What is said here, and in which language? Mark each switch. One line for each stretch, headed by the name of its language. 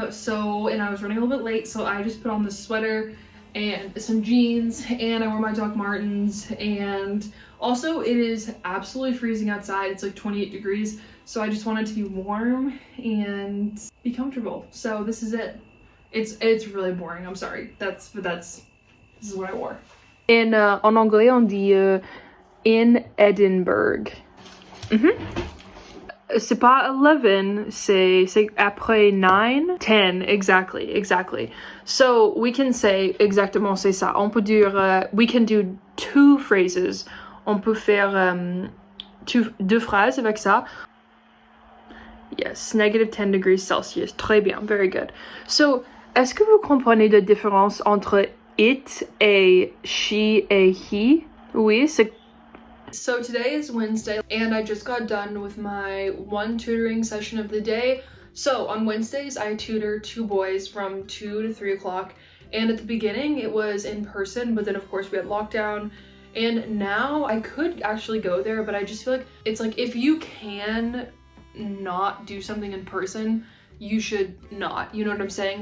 English: and I was running a little bit late, so I just put on this sweater and some jeans, and I wore my Doc Martens, and also it is absolutely freezing outside. It's like 28 degrees, so I just wanted to be warm and be comfortable. So this is it. It's really boring, I'm sorry. This is what I wore.
French: En anglais on dit
English: in Edinburgh.
French: C'est pas 11, c'est après 9, 10,
English: exactly. So we can say
French: exactement c'est ça. On peut dire,
English: we can do two phrases.
French: On peut faire deux phrases avec ça.
English: Yes, negative 10 degrees Celsius.
French: Très bien,
English: very good. So,
French: est-ce que vous comprenez la différence entre it et she et he? Oui, c'est...
English: So today is Wednesday, and I just got done with my one tutoring session of the day. So on Wednesdays, I tutor 2 boys from 2 to 3 o'clock, and at the beginning it was in person, but then of course we had lockdown, and now I could actually go there, but I just feel like it's like if you can not do something in person, you should not, you know what I'm saying?